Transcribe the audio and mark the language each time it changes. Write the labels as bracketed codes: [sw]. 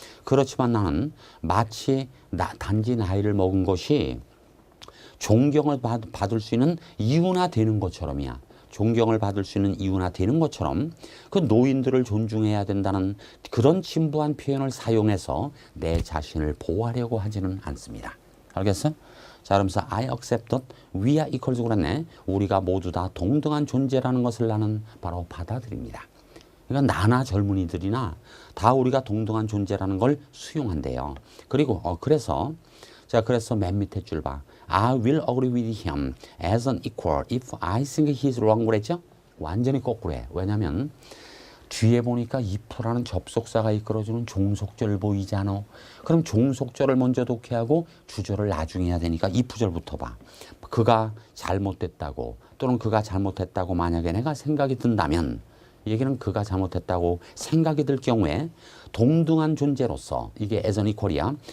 [ko] 그렇지만 나는 마치 단지 나이를 먹은 것이 존경을 받을 수 있는 이유나 되는 것처럼이야. 존경을 받을 수 있는 이유나 되는 것처럼 그 노인들을 존중해야 된다는 그런 진부한 표현을 사용해서 내 자신을 보호하려고 하지는 않습니다. 알겠어? [en] 자, 그러면서 I accept that we are equals [ko] 그랬네. 우리가 모두 다 동등한 존재라는 것을 나는 바로 받아들입니다. 그러니까 나나 젊은이들이나 다 우리가 동등한 존재라는 걸 수용한대요. 그리고 그래서 맨 밑에 줄 봐. [en] I will agree with him as an equal if I think he's wrong [ko] 그랬죠? 완전히 거꾸로해. 왜냐면 뒤에 보니까 if라는 접속사가 이끌어주는 종속절 보이지 않아? 그럼 종속절을 먼저 독해하고 주절을 나중에 해야 되니까 if절부터 봐. 그가 잘못됐다고 또는 그가 잘못했다고 만약에 내가 생각이 든다면 얘기는 그가 잘못했다고 생각이 들 경우에 동등한 존재로서 이게 as an equal이야.